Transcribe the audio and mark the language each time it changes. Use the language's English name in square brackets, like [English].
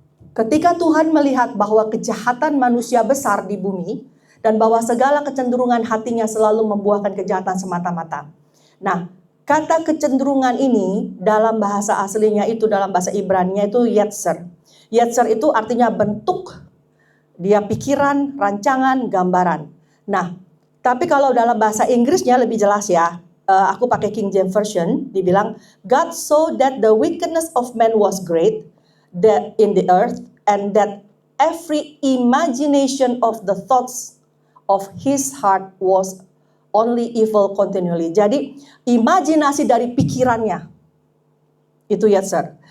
[Indonesian] Ketika Tuhan melihat bahwa kejahatan manusia besar di bumi, dan bahwa segala kecenderungan hatinya selalu membuahkan kejahatan semata-mata. Nah, kata kecenderungan ini dalam bahasa aslinya itu, dalam bahasa Ibrani itu yetzer. Yetzer itu artinya bentuk, dia pikiran, rancangan, gambaran. Nah, tapi kalau dalam bahasa Inggrisnya lebih jelas ya. Aku pakai King James Version, dibilang [English] God saw that the wickedness of man was great that in the earth, and that every imagination of the thoughts of his heart was only evil continually. [Indonesian] Jadi imajinasi dari pikirannya itu yetzer.